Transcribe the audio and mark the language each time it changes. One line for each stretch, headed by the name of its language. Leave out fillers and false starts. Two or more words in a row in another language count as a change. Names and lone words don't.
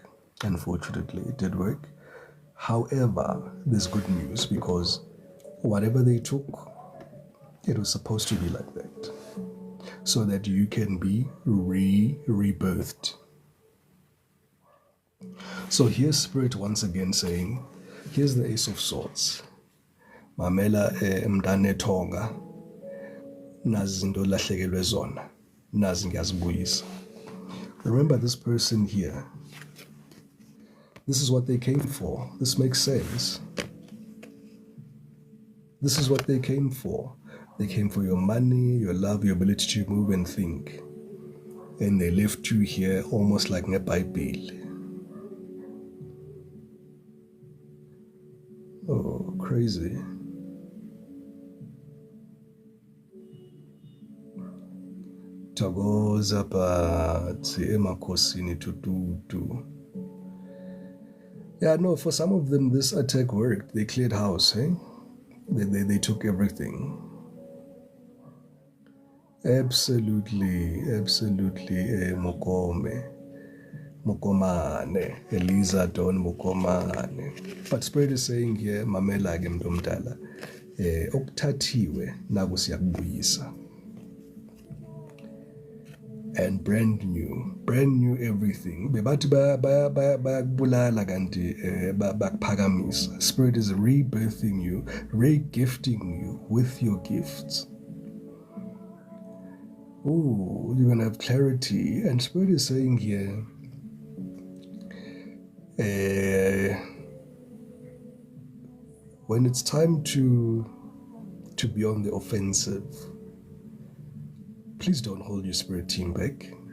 English: Unfortunately, it did work. However, there's good news because whatever they took, it was supposed to be like that. So that you can be rebirthed. So here's Spirit once again saying, here's the Ace of Swords.
Xhosa: Mamela mdane tonga.
Zulu: Nazi zinto lahlekelwe zona. Nazi ngiyazibuyisa.
English: Remember this person here. This is what they came for. This makes sense. This is what they came for. They came for your money, your love, your ability to move and think. And they left you here almost like a Bible. Oh, crazy.
Zulu: Thokoza phansi emakhosini tututu.
English: Yeah, no, for some of them this attack worked. They cleared house, hey? They took everything. Absolutely, Mokomane, Eliza Don Mokomane. But Spirit is saying here,
Xhosa: Mamela ke mntu omdala, okuthathiwe naku siyakubuyisa.
English: And brand new everything.
Zulu: Bebathi bayakubulala kanti bakuphakamisa.
English: Spirit is rebirthing you, re-gifting you with your gifts. Oh, you're going to have clarity. And Spirit is saying here, when it's time to be on the offensive, please don't hold your spirit team back.